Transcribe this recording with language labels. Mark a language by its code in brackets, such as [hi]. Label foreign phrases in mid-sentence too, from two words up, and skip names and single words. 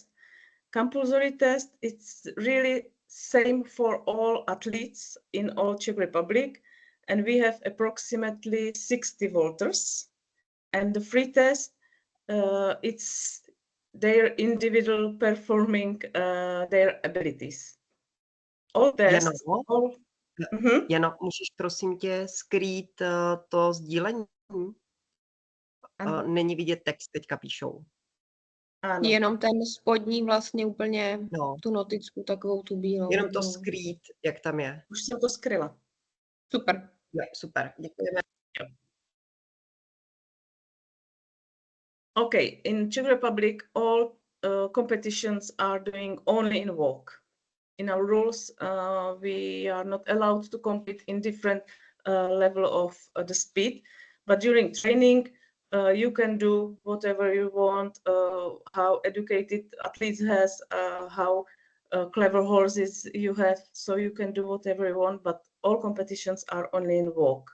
[en] Compulsory test, it's really same for all athletes in all Czech Republic, and we have approximately 60 voters. And the free test, it's their individual performing their abilities. All tests. [cs] Jano, můžeš prosím tě skrýt to sdílení? Není vidět text, teďka píšou. Ano. Jenom ten spodní vlastně úplně tu noticku, takovou tu bílou. Jenom to skrýt, jak tam je. Už jsem to skryla. Super. Jo, super, děkujeme. [en] Okay, in Czech Republic, all competitions are doing only in walk. In our rules, we are not allowed to compete in different level of the speed, but during training, you can do whatever you want, how educated athletes has, how clever horses you have, so you can do whatever you want, but all competitions are only in walk.